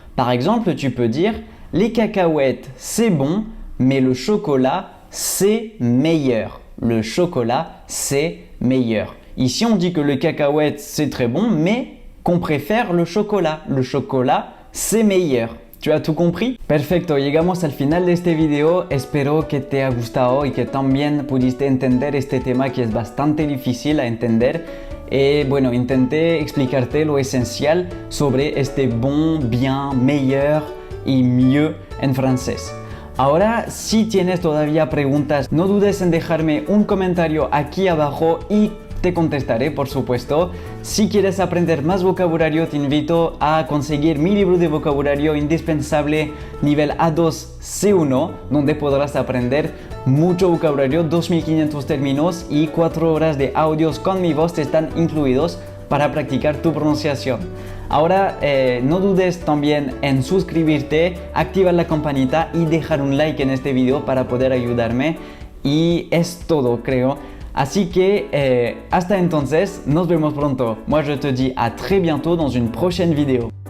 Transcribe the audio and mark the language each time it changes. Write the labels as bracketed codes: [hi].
[fr] Par exemple, tu peux dire « les cacahuètes, c'est bon, mais le chocolat, c'est meilleur ». Le chocolat, c'est meilleur. Ici, on dit que le cacahuète, c'est très bon, mais qu'on préfère le chocolat. Le chocolat, c'est meilleur. ¿Tu as tout compris? [es] Perfecto, llegamos al final de este video. Espero que te haya gustado y que también pudiste entender este tema que es bastante difícil a entender. Bueno, intenté explicarte lo esencial sobre este bon, bien, meilleur y mieux en francés. Ahora, si tienes todavía preguntas, no dudes en dejarme un comentario aquí abajo y te contestaré, por supuesto. Si quieres aprender más vocabulario, te invito a conseguir mi libro de vocabulario indispensable nivel A2 C1, donde podrás aprender mucho vocabulario, 2500 términos y 4 horas de audios con mi voz están incluidos para practicar tu pronunciación. Ahora no dudes también en suscribirte, activar la campanita y dejar un like en este video para poder ayudarme Y es todo, creo. Así que hasta entonces, nos vemos pronto. [fr] Moi je te dis à très bientôt dans une prochaine vidéo.